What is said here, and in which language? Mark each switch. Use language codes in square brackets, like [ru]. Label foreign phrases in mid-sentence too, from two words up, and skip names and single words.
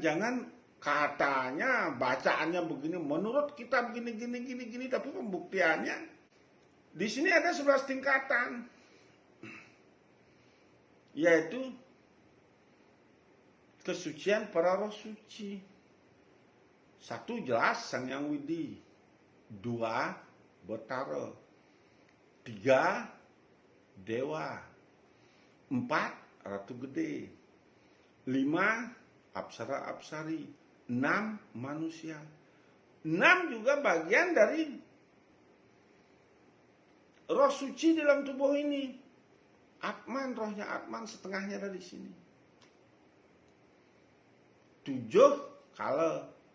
[id] Jangan katanya, bacaannya begini, menurut kita gini, tapi pembuktiannya. Di sini ada 11 tingkatan. Yaitu kesucian para roh suci. 1 jelas Sang Hyang Widi. 2 Betara. 3 Dewa. 4 Ratu Gede. 5 Apsara-Apsari. 6 manusia. 6 juga bagian dari roh suci dalam tubuh ini. Atman, rohnya Atman setengahnya ada di sini. 7 kala.